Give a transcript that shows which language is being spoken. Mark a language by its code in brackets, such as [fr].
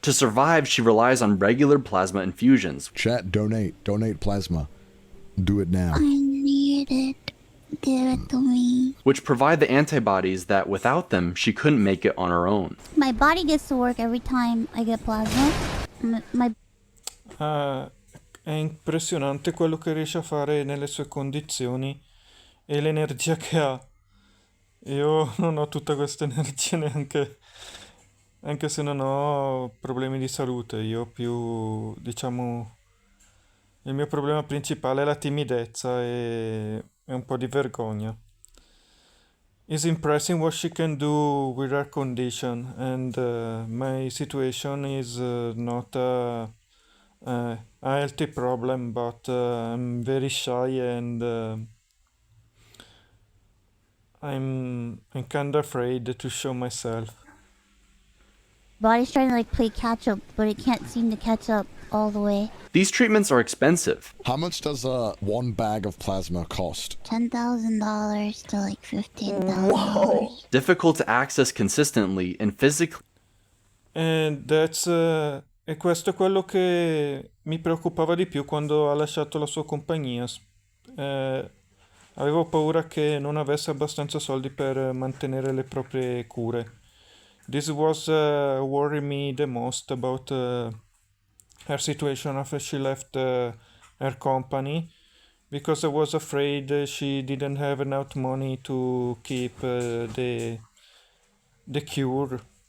[en] To survive, she relies on regular plasma infusions. Chat, donate. Donate plasma. Do it now. I need it. Give it to me. Which provide the antibodies that without them, she couldn't make it on her own. My body gets to work every time I get plasma. My [it] È impressionante quello che riesce a fare nelle sue condizioni e l'energia che ha. Io non ho tutta questa energia neanche, anche se non ho problemi di salute. Io ho più, diciamo, il mio problema principale è la timidezza e un po' di vergogna. [en] It's impressive what she can do with her condition, and my situation is not a healthy problem, but I'm very shy and I'm kind of afraid to show myself. body's trying to like play catch up, but it can't seem to catch up all the way. These treatments are expensive. How much does one bag of plasma cost? $10,000 to like $15,000. Difficult to access consistently and physically. And that's [it] e questo è quello che mi preoccupava di più quando ha lasciato la sua compagnia. Avevo paura che non avesse abbastanza soldi per mantenere le proprie cure. [en] This was worrying me the most about her situation after she left her company, because I was afraid she didn't have enough money to keep the cure.